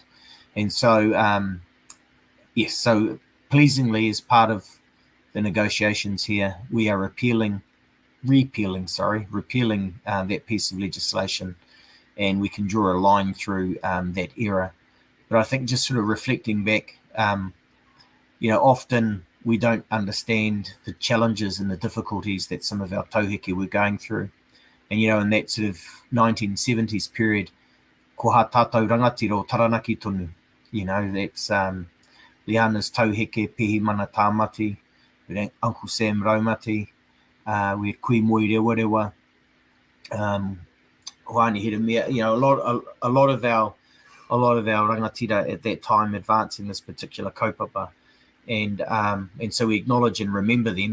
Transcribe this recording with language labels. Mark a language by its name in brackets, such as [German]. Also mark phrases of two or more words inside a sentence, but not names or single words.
[English] And so, so pleasingly, as part of the negotiations here, we are repealing that piece of legislation, and we can draw a line through that era. But I think just sort of reflecting back, often we don't understand the challenges and the difficulties that some of our tauheke were going through. And, in that sort of 1970s period, [Māori] ko ha tātou rangatira o Taranaki tonu, [English] that's Liana's tauheke, [Māori] Pehi Mana Tāmati, [English] we had Uncle Sam Raumati, we had Kui Moi Rewa, Hoani Hiramea, a lot of our rangatira at that time advancing this particular kaupapa, and so we acknowledge and remember them.